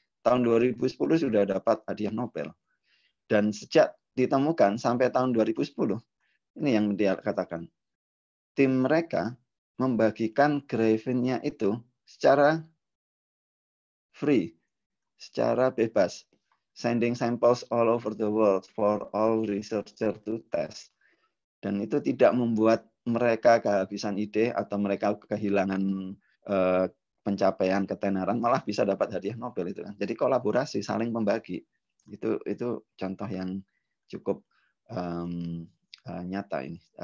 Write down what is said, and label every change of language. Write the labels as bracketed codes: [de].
[id] Tahun 2010 sudah dapat hadiah Nobel. Dan sejak ditemukan sampai tahun 2010, ini yang dia katakan, tim mereka membagikan grafinnya itu secara free, secara bebas. [en] Sending samples all over the world for all researchers to test. [id] Dan itu tidak membuat mereka kehabisan ide atau mereka kehilangan pencapaian ketenaran, malah bisa dapat hadiah Nobel itu kan. Jadi kolaborasi, saling membagi. Itu contoh yang cukup nyata ini.